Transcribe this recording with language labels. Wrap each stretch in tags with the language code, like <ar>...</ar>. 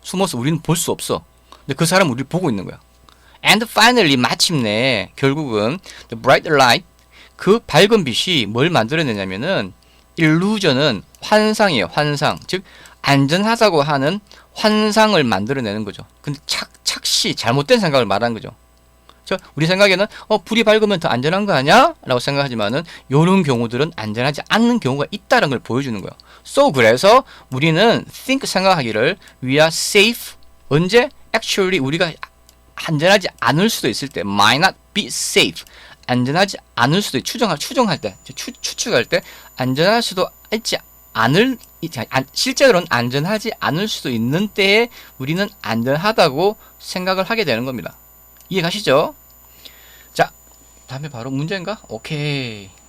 <ko>숨어서 우리는 볼 수 없어. 근데 그 사람은 우리를 보고 있는 거야.</ko> <en>And finally,</en> <ko>마침내 결국은</ko> <en>the bright light,</en> <ko>그 밝은 빛이 뭘 만들어내냐면은 illusion은 환상이에요. 환상. 즉 안전하다고 하는 환상을 만들어내는 거죠. 근데 착시, 잘못된 생각을 말하는 거죠. 우리 생각에는 불이 밝으면 더 안전한 거 아니야? 라고 생각하지만은 요런 경우들은 안전하지 않는 경우가 있다는 걸 보여주는 거예요.</ko> <en>So</en> <ko>그래서 우리는</ko> <en>think</en> <ko>생각하기를</ko> <en>we are safe.</en> <ko>언제?</ko> <en>Actually</en> <ko>우리가 안전하지 않을 수도 있을 때</ko> <en>might not be safe.</en> <ko>안전하지 않을 수도 추정할 때 추측할 때 안전할 수도 있지 않을 실제로는 안전하지 않을 수도 있는 때에 우리는 안전하다고 생각을 하게 되는 겁니다. 이해 가시죠? 자, 다음에 바로 문제인가? 오케이.</ko>